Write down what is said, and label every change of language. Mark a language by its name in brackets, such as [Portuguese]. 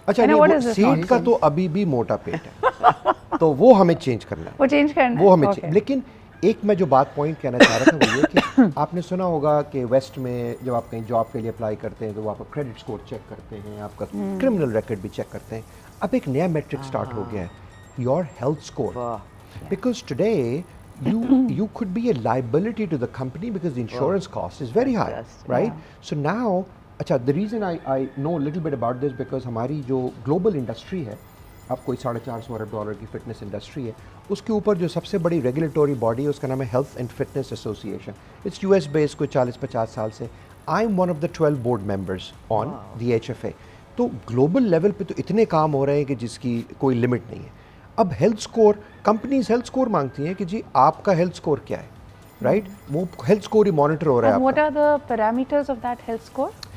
[Urdu] اچھا نہیں, سیٹ کا تو ابھی بھی موٹا پیٹ ہے, تو وہ ہمیں چینج کرنا ہے, وہ چینج کرنا ہے, وہ ہمیں. لیکن ایک میں جو بات پوائنٹ کہنا چاہ رہا تھا وہ یہ کہ آپ نے سنا ہوگا کہ ویسٹ میں جب آپ کہیں جاب کے لیے اپلائی کرتے ہیں تو وہ آپ کا کریڈٹ اسکور چیک کرتے ہیں, آپ کا کرمنل ریکارڈ بھی چیک کرتے ہیں. اب ایک نیا میٹرک اسٹارٹ ہو گیا ہے, [English] Your health score. Because today you could be a liability to the company because the insurance cost is very high, right? So now, acha, the reason I know a little bit about this because [Urdu] ہماری جو global industry ہے, اب کوئی $450 ارب کی fitness industry ہے, اس کے اوپر جو سب سے بڑی ریگولیٹوری باڈی ہے اس کا نام ہے health and fitness association. [English] It's U S بیس, کوئی 40-50 سال سے. I am one of the 12 board members on the H F A. [Urdu] تو گلوبل لیول پہ تو اتنے کام ہو رہے ہیں کہ جس کی کوئی لمٹ نہیں ہے. اب health score, companies health score مانگتی ہیں کہ جی آپ کا ہیلتھ اسکور کیا ہے, رائٹ. وہ ہیلتھ اسکور ہی مانیٹر ہو رہا ہے. [English] What are the parameters of that health score?